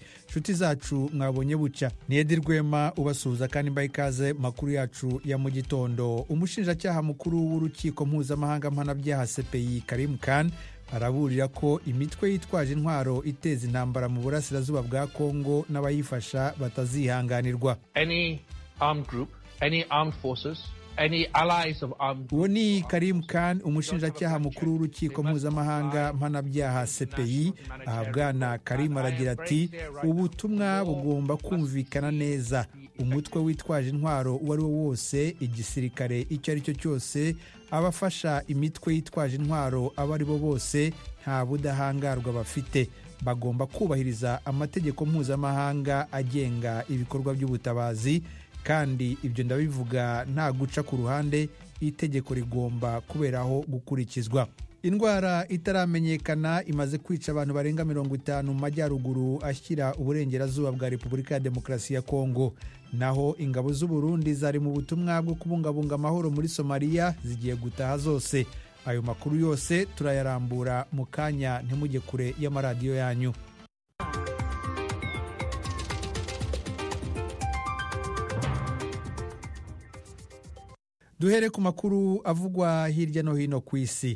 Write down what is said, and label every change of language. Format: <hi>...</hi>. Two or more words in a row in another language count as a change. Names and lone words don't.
<rw>Nshuti zacu mwabonye bucya, ni Edi Rwema ubasuhuza kandi mbaye ikaze makuru yacu ya mu gitondo. Umushinjacyaha mukuru w'urukiko mpuzamahanga mpanabyaha CPI Karim Khan araburira ko imitwe yitwaje intwaro iteza intambara mu burasirazuba bwa Kongo n'abayifasha batazihanganirwa.</rw> <en>Any armed group, any armed forces, any allies of armed.</en> <rw>Uwo ni Karim Khan, umushinjacyaha mukuru w'urukiko mpuzamahanga mpanabyaha CPI. Bwana Karim aragira ati ubutumwa bugomba kumvikana neza. Umutwe witwaje intwaro uwo ari wo wose, igisirikare icyo ari cyo cyose, abafasha imitwe yitwaje intwaro abo ari bo bose nta budahangarwa bafite. Bagomba kubahiriza amategeko mpuzamahanga agenga ibikorwa by'ubutabazi, kandi ibyo ndabivuga nta guca ku ruhande. Itegeko rigomba kuberaho gukurikizwa. Indwara itaramenyekana imaze kwica abantu barenga 50 mu majyaruguru ashyira uburengerazuba bwa Repubulika ya Demokarasi ya Kongo. Naho ingabo z'u Burundi zari mu butumwa bwo kubungabunga amahoro muri Somalia zigiye gutaha zose. Ayo makuru yose turayarambura mu kanya, ntimujye kure y'amaradiyo yanyu. Duhere ku makuru avugwa hirya no hino ku isi.</rw>